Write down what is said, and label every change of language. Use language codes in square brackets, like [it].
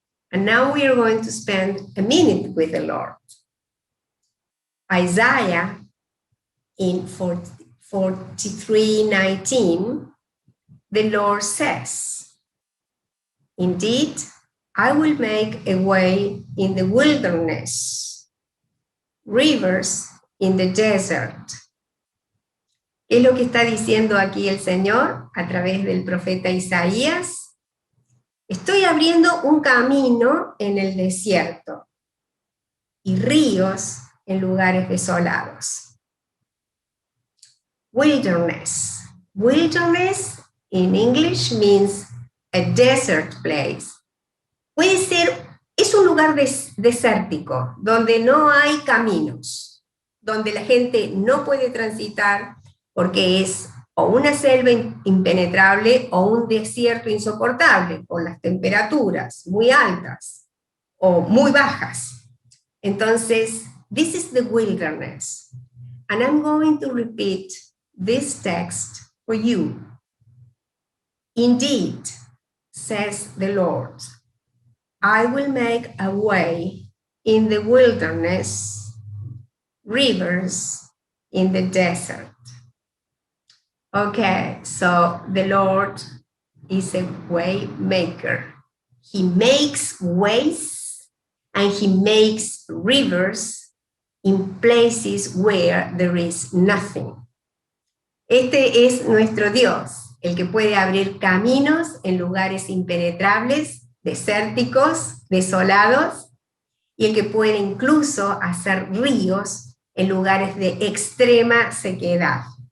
[en] And now we are going to spend a minute with the Lord. Isaiah in 43:19, the Lord says, "Indeed, I will make a way in the wilderness, rivers in the desert." [es] ¿Qué es lo que está diciendo aquí el Señor a través del profeta Isaías? Estoy abriendo un camino en el desierto y ríos en lugares desolados. [en] Wilderness. Wilderness in English means a desert place. [es] Puede ser, es un lugar desértico, donde no hay caminos, donde la gente no puede transitar porque es o una selva impenetrable o un desierto insoportable, con las temperaturas muy altas o muy bajas. [en] Entonces, this is the wilderness. And I'm going to repeat this text for you. Indeed, says the Lord, I will make a way in the wilderness, rivers in the desert. Okay, so the Lord is a way maker. He makes ways and he makes rivers in places where there is nothing. [es] Este es nuestro Dios, el que puede abrir caminos en lugares impenetrables, desérticos, desolados, y el que puede incluso hacer ríos en lugares de extrema sequedad.